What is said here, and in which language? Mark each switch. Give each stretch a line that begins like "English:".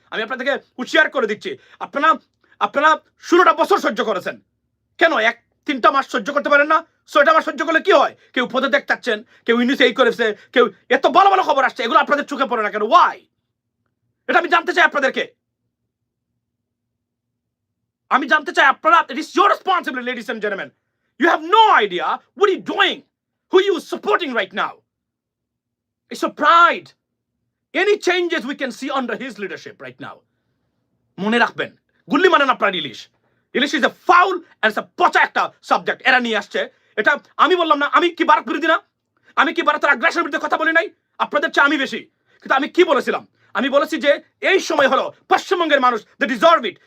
Bangla: আমি আপনাদেরকে হুঁশিয়ার করে দিচ্ছি, আপনারা 16টা বছর সহ্য করেছেন, কেন 3টা মাস সহ্য করতে পারেন না? 6টা মাস সহ্য করলে কি হয়? কেউ পদে দেখতেছেন, কেউ ইউনিস এই করেছে, কেউ এত ভালো ভালো খবর আসছে, এগুলো আপনাদের চোখে পড়ে না কেন? ওয়াই? এটা আমি জানতে চাই আপনাদেরকে। আমি জানতে চাই আপনারা,
English: it is your responsibility, ladies and gentlemen. You have no idea what are you doing, who are you supporting right now. It's a pride. Any changes we can see under his leadership right now.
Bangla: মনে রাখবেন, গুল্লি মানেন আপনার ইলিশ
English: is a foul and it's a
Bangla: পচা একটা subject এরা নিয়ে আসছে। এটা আমি বললাম না, আমি কি ভারত বিরোধী না? আমি কি ভারতের আগ্রাসনের বিরুদ্ধে কথা বলি নাই? আপনাদের চেয়ে আমি বেশি। কিন্তু আমি কি বলেছিলাম? আমি বলেছি যে এই সময় হলো পশ্চিমবঙ্গের মানুষ,
English: they deserve it.